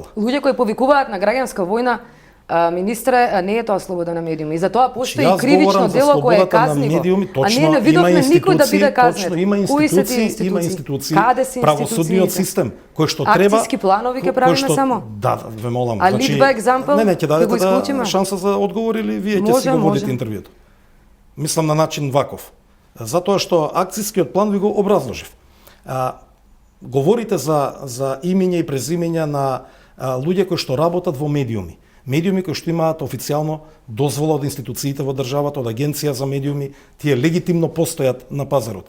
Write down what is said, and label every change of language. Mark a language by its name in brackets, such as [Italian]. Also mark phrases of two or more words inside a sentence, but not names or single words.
[Macedonian] Луѓе кои повикуваат на граѓанска војна, министре, не е тоа слобода на медиуми. И затоа постои кривично дело кое е казниво. А ние не видовме никој да биде казнет. Кои се тие институции? Каде се правосудниот систем, кој што треба. Акцијски планови ќе правиме само. Да, ве молам. [English] А lead by example? [Macedonian] Не, ќе дадете шанса за одговор или вие ќе си го водите интервјуто. Мислам на начин ваков. Затоа што акцијскиот план ви го образложив. Говорите за имиња и презимења на луѓе кои што работат во медиуми. Медиуми кои што имаат официјално дозвола од институциите во државата, од агенција за медиуми, тие легитимно постојат на пазарот.